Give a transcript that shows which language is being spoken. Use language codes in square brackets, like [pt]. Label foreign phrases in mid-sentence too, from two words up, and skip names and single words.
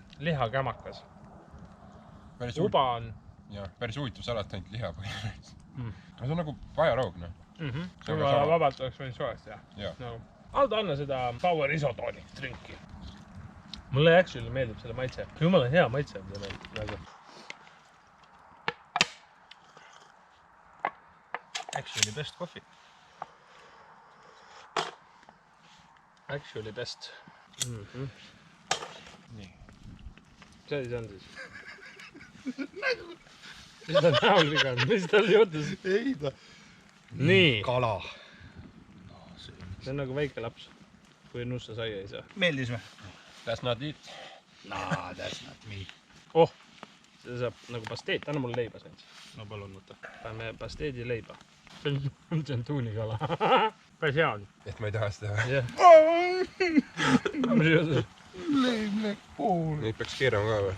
[et] Lihakämakas. Uba on... Jah, päris huvitav salat ainult liha põhimõtteliselt. See on nagu pajaroog, noh. Aga vabalt oleks võinud soojast teha. Jaa. Aldo, anna seda [en] power isotonic drinki. [et] Mulle actually meeldib selle maitse. Jumala hea maitse on see meil. [en] Actually best coffee. Actually best. [et] Nii. See on siis. Mis ta näol viga on? Mis tal juhtus? Ei ta. Nii. Kala. See on nagu väike laps, kui nussa saia ei saa. Meeldis või? [en] That's not it. Nah, that's not me. [et] See saab nagu pasteet. Anna mulle leiba sain. No palun võtta. Paneme pasteedi leiba. See on tuunikala. Päris hea on. Et ma ei taha seda. Leimlek pool. Neid peaks keerama ka või?